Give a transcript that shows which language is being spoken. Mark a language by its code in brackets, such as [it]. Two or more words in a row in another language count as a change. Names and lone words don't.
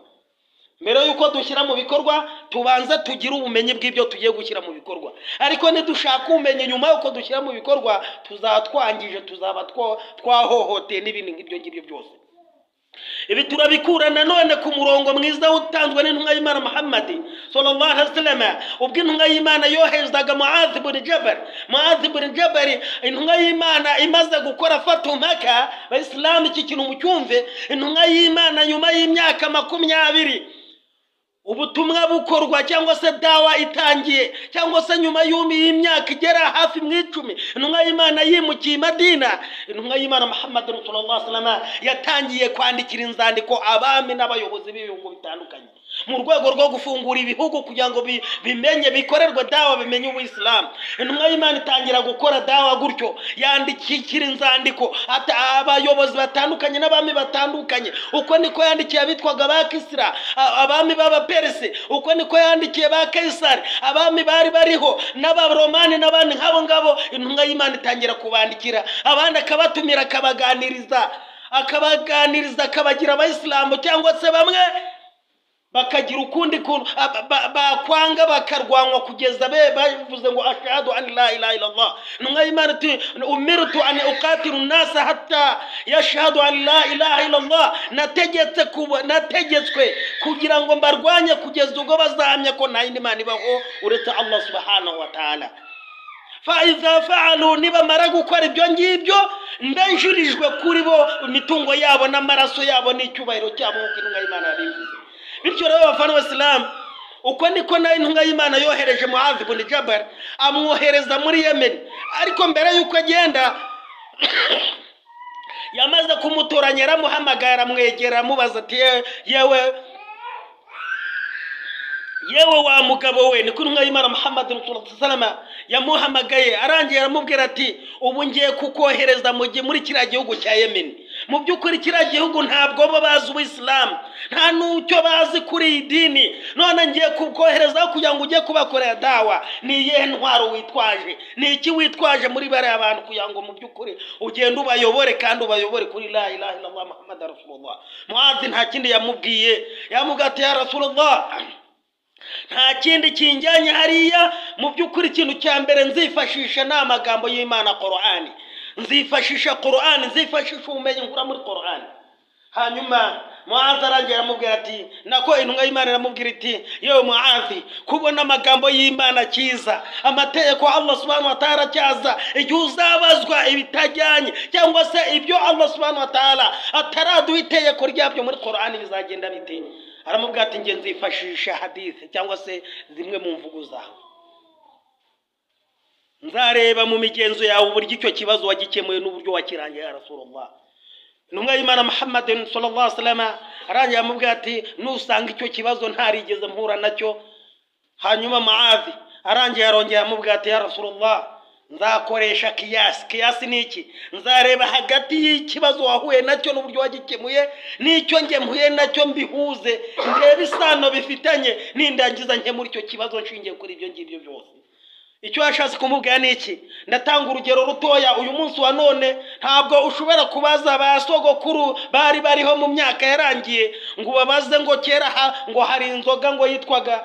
[rw] Mbere yuko dushyira mu bikorwa tubanza tugira ubumenyi bw'ibyo tugiye gushyira mu bikorwa. Ariko nidushaka ubumenyi nyuma yuko dushyira mu bikorwa tuzatwangije, tuzaba twahohoteye n'ibindi ngibyo byose. Ibi turabikura nanone ku murongo mwiza utanzwe n'intumwa y'Imana Muhammad [ar] صلى الله عليه وسلم, [rw] ubwo intumwa y'Imana yohezaga Muadh ibn Jabal. Intumwa y'Imana imaze gukora fatu Maka, Abayisilamu iki kintu mucyumve, intumwa y'Imana nyuma y'imyaka 20 ubutumwa bukorwa cyangwa se dawa itangiye, cyangwa se nyuma y'imyaka igera hafi mu 10 intumwa y'Imana yimukiye Madina. Intumwa y'Imana Muhammad [ar] صلى الله عليه وسلم [rw] yatangiye kwandikira inzandiko abami n'abayobozi b'ibihugu bitandukanye mu rwego rwo gufungura ibihugu kugira ngo bimenye bikorerwe dawa, bimenye ubuislamu. Intumwa y'Imana itangira gukora dawa gutyo, yandikira inzandiko abayobozi batandukanye n'abami batandukanye. Uko niko yandikiye abitwaga ba Kisra, abami b'Abaperisi, uko niko yandikiye ba Kaisari, abami bari bariho n'Abaromani n'abandi nk'abo ngabo. Intumwa y'Imana itangira kubandikira, abandi akabatumira akabaganiriza akabagira Abayisilamu, cyangwa se bamwe bakagira ukundi kuntu bakwanga bakarwanwa kugeza bavuze ngo [ar] أشهد أن لا إله إلا الله. [rw] Intumwa y'Imana ati [ar] أمرت أن أقاتل الناس حتى يشهدوا أن لا إله إلا الله, [rw] nategetswe kugira ngo mbarwanye kugeza ubwo bazahamya ko nta yindi Mana ibaho uretse Allah [ar] سبحانه وتعالى. فإذا فعلوا, [rw] nibamara gukora ibyo ngibyo ndanjurijwe kuri bo imitungo yabo n'amaraso yabo n'icyubahiro cyabo nk'uko intumwa y'Imana yabivuze. Bityo rero abafana b'Islam, uko niko nayo intumwa y'Imana yohereje Muadh ibn Jabal, amwohereza muri Yemen. Ariko mbere yuko agenda yamaze kumutoranya, aramuhamagara, amwegera, amubaza ati yewe wa mugabo we, niko intumwa y'Imana Muhammad [ar] صلى الله عليه وسلم [rw] yamuhamagaye. Arangiye aramubwira ati ubu ngiye kukohereza muri kiriya gihugu cya Yemen. Mu by'ukuri kiriya gihugu ntabwo bo bazi ubuislamu, nta n'ucyo bazi kuri iyi dini, none ngiye kukohereza kugira ngo ujye kubakorera dawa. Ni iyihe ntwaro witwaje? Ni iki witwaje muri bare abantu kugira ngo mu by'ukuri ugende ubayobore kandi ubayobore kuri [ar] لا إله إلا الله محمد رسول الله? [rw] Muadh nta kindi yamubwiye, yamubwiye ati [ar] يا رسول الله, [rw] nta kindi kinjyanye hariya. mu by'ukuri ikintu cya mbere nzifashisha ni amagambo y'Imana Qur'ani. nzifashisha Qur'ani, nzifashisha ubumenyi nkura muri Qur'ani. hanyuma Muazi arangira aramubwira ati, nako intumwa y'Imana iramubwira iti, yewe Muazi, kubona amagambo y'Imana kiza, amategeko Allah [ar] سبحانه وتعالى [rw] cyaza, igihe uzabazwa ibitajyanye cyangwa se ibyo Allah [ar] سبحانه وتعالى [rw] ataraduha itegeko ryabyo muri Qur'ani bizagenda bite? aramubwira ati, nge nzifashisha hadith cyangwa se zimwe mu mvugo zawe, nzareba mu migenzo yawe uburyo icyo kibazo wagikemuye n'uburyo wakirangiye [ar] يا رسول الله. [rw] intumwa y'Imana Muhammad [ar] صلى الله عليه وسلم [rw] arangiye amubwira ati, nusanga icyo kibazo ntarigeze mpura nacyo. hanyuma Muazi arangiye arongera amubwira ati, [ar] يا رسول الله, [rw] nzakoresha kiyasi. kiyasi ni iki? nzareba hagati y'ikibazo wahuye nacyo n'uburyo wagikemuye n'icyo nge mpuye nacyo, mbihuze ndebe isano bifitanye, nindangiza nke muri icyo kibazo nshingiye kuri ibyo ngibyo byose. icyo yashatse kumubwira ni iki? ndatanga urugero rutoya. uyu munsi wa none ntabwo ushobora kubaza ba sogokuru bari bariho mu myaka yarangiye ngo babaze ngo kera ngo hari inzoga ngo yitwaga.